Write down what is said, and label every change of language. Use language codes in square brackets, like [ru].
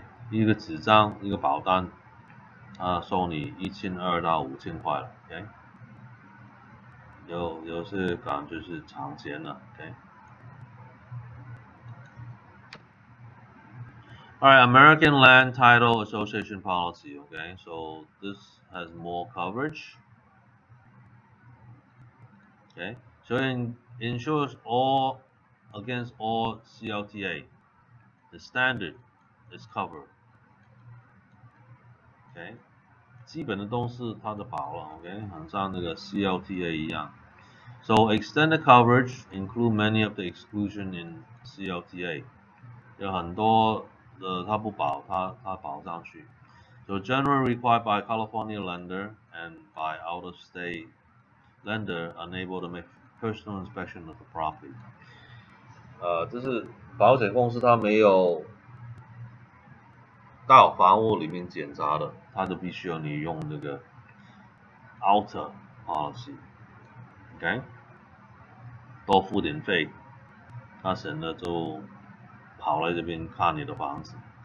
[zh] 一个纸张，一个保单，收你1200到5000块了，有些感觉是抢钱了 [en] Alright, American Land Title Association policy, so this has more coverage. So it insures all against all CLTA. The standard is covered. [zh] 基本的东西它就保了很像那个 CLTA 一样。 [en] So extended coverage include many of the exclusion in CLTA. [zh] 有很多的它不保，它保上去。 [en] So generally required by California lender and by out-of-state lender unable to make personal inspection of the property. [zh] 这是保险公司它没有到房屋里面检查的，它就必须要你用那个 outer policy， 多付点费，他省得就跑来这边看你的房子